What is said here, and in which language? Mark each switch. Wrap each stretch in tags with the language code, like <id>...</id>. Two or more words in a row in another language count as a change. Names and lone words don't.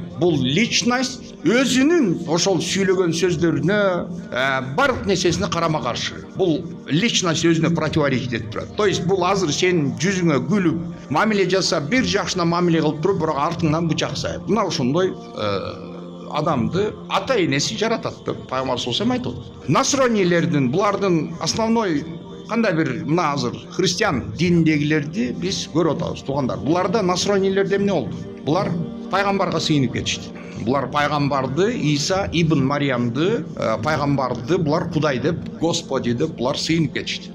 <ky>Бул личность өзүнүн ошол сүйлөгөн сөздөрүнө, бардык нерсесине карама каршы. Бул личность өзүнө противоречить этип турат.</ky> <ru>То есть</ru> <ky>бул азыр сенин жүзүңө күлүп, мамиле жасап, бир жакшына мамиле кылып туруп, бирок артыңдан бычак сайып. Мына ошондой адамды ата-энеси жаратат деп пайгамбар</ky> <ar>صلى الله عليه وسلم</ar> <ky>айтып атат. Насронилердин, булардын основной кандай бир мына азыр христиан дининдегилерди биз көрүп атабыз, туугандар. Буларда насронилерде эмне болду? Булар пайгамбарга сыйынып кетишти. Булар пайгамбарды, Иса ибн Мариямды, пайгамбарды булар Кудай деп, Господи деп булар сыйынып кетишти.</ky>